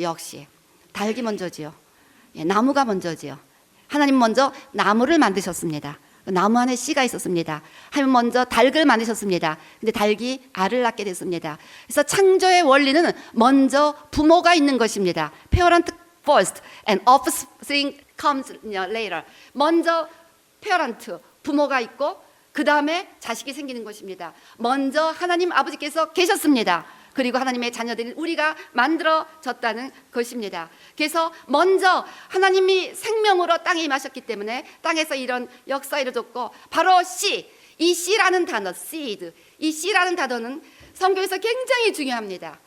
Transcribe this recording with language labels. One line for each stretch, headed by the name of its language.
Korean: 역시 닭이 먼저지요. 나무가 먼저지요. 하나님 먼저 나무를 만드셨습니다. 나무 안에 씨가 있었습니다. 하나님 먼저 닭을 만드셨습니다. 근데 닭이 알을 낳게 됐습니다. 그래서 창조의 원리는 먼저 부모가 있는 것입니다.
English: Parent first and offspring comes later.
Korean: 먼저 parent, 부모가 있고 그 다음에 자식이 생기는 것입니다. 먼저 하나님 아버지께서 계셨습니다. 그리고 하나님의 자녀들인 우리가 만들어졌다는 것입니다. 그래서 먼저 하나님이 생명으로 땅에 임하셨기 때문에 땅에서 이런 역사 이루어졌고, 바로 씨, 이 씨라는 단어, seed, 이 씨라는 단어는 성경에서 굉장히 중요합니다.